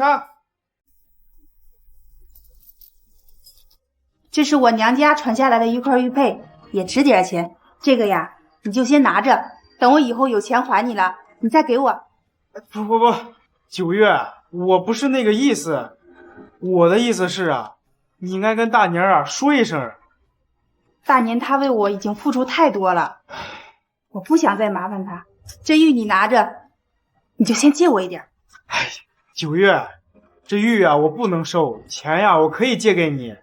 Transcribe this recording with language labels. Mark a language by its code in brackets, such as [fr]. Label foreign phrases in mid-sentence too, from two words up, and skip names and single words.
[zh] 哎，你幹啥？這是我娘家傳下來的一塊玉佩，也值点钱。这个呀，你就先拿着，等我以後有錢還你了，你再給我。不，九月，我不是那個意思，我的意思是啊，你應該跟大年啊說一聲。大年她為我已經付出太多了，我不想再麻煩她。這玉你拿着，你就先借我一點。哎，九月，這玉啊我不能收，錢呀我可以借給你。